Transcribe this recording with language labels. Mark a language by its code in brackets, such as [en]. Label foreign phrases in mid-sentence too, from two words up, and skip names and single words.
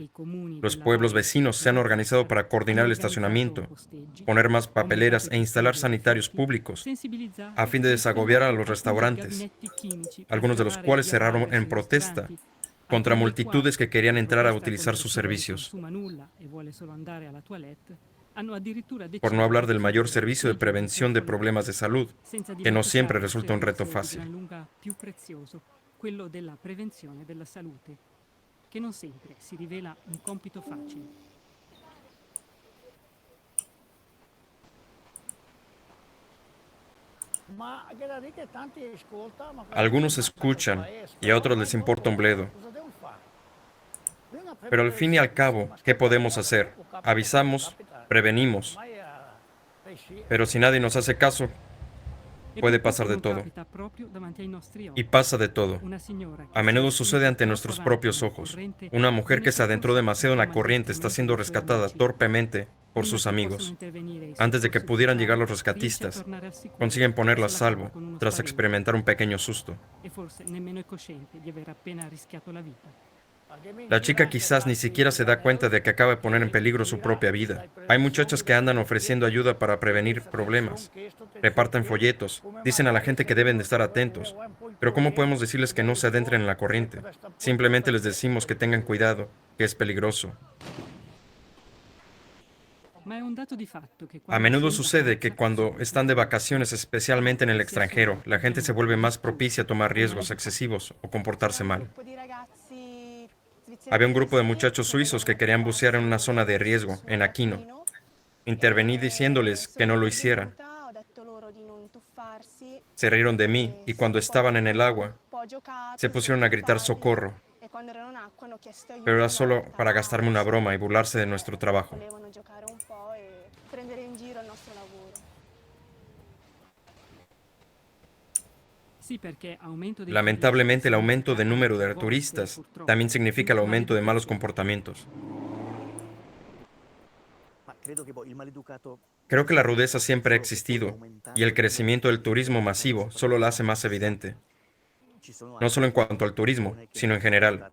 [es] Los pueblos vecinos se han organizado para coordinar el estacionamiento, poner más papeleras e instalar sanitarios públicos, a fin de desagobiar a los restaurantes, algunos de los cuales cerraron en protesta contra multitudes que querían entrar a utilizar sus servicios. Por no hablar del mayor servicio de prevención de problemas de salud, que no siempre resulta un reto fácil. [it] che non sempre si rivela un compito facile. [es] Algunos escuchan y a otros les importa un bledo. Pero al fin y al cabo, ¿qué podemos hacer? Avisamos, prevenimos, pero si nadie nos hace caso, [it] E [es] puede [it] purtroppo [es] pasar de [it] non [es] todo. [it] capita proprio davanti ai nostri [es] Y [it] occhi. [es] pasa de todo. [it] Una signora [es] A [it] che si è [es] menudo sucede [it] spinta [es] ante [it] troppo [es] nuestros [it] avanti [es] propios [it] nella [es] ojos. [it] corrente [es] Una mujer [it] viene [es] que se adentró [it] soccorsa [es] demasiado en la [it] chiama [es] corriente está [it] direttamente [es] siendo [it] dai suoi [es] rescatada [it] amici. [es] torpemente por [it] Prima [es] sus [it] che possano [es] amigos. [it] intervenire i [es] Antes de que [it] soccorsi [es] pudieran llegar [it] ufficiali, [es] los [it] riesce a [es] rescatistas, [it] tornare al sicuro [es] consiguen ponerla a [it] se la cava [es] salvo [it] con uno [es] tras [it] spavento. [es] experimentar un pequeño susto. [it] E forse nemmeno è cosciente di aver appena rischiato la vita. [es] La chica quizás ni siquiera se da cuenta de que acaba de poner en peligro su propia vida. Hay muchachas que andan ofreciendo ayuda para prevenir problemas. Reparten folletos, dicen a la gente que deben de estar atentos. Pero ¿cómo podemos decirles que no se adentren en la corriente? Simplemente les decimos que tengan cuidado, que es peligroso. [it] Ma è un dato di fatto che [es] A [it] quando si [es] menudo [it] è in [es] sucede que [it] vacanza, [es] cuando están de [it] soprattutto [es] vacaciones, especialmente en el extranjero, la gente se vuelve más propicia a tomar riesgos excesivos o comportarse mal. Había un grupo de muchachos suizos que querían bucear en una zona de riesgo, en Aquino. Intervení diciéndoles que no lo hicieran. Se rieron de mí y cuando estaban en el agua, se pusieron a gritar socorro, pero era solo para gastarme una broma y burlarse de nuestro trabajo. [it] sì, perché aumento dei [es] Lamentablemente, el [it] turisti [es] aumento del [it] significa [es] número [it] a [es] de [it] volte, [es] turistas [it] purtroppo, [es] también significa el [it] una [es] aumento de malos [it] maleducazione. [es] comportamientos. Creo que la rudeza siempre ha existido y el crecimiento del turismo masivo solo la hace más evidente. No solo en cuanto al turismo, sino en general.